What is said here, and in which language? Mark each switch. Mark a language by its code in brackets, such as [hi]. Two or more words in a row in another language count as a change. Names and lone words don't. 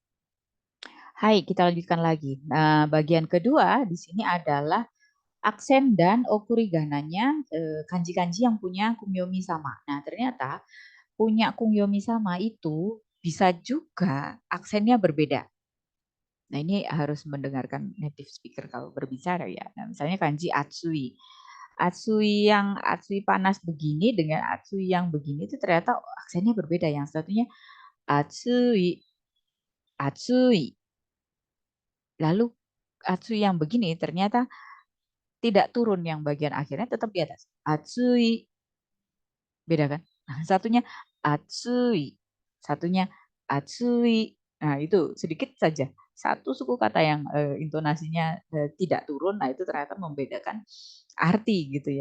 [id] Hai, kita lanjutkan lagi. Nah, bagian kedua di sini adalah aksen dan okurigananya kanji-kanji yang punya kunyomi sama. Nah, ternyata punya kunyomi sama itu bisa juga aksennya berbeda. Nah, ini harus mendengarkan [en] native speaker [id] kalau berbicara ya. Nah, misalnya kanji atsui. Atsui panas begini dengan atsui yang begini itu ternyata aksennya berbeda. Yang satunya atsui, atsui. Lalu atsui yang begini ternyata tidak turun yang bagian akhirnya tetap di atas. Atsui. Beda kan? Nah, satunya atsui. Satunya atsui. Nah, itu sedikit saja. Satu suku kata yang intonasinya tidak turun, nah itu ternyata membedakan arti gitu ya.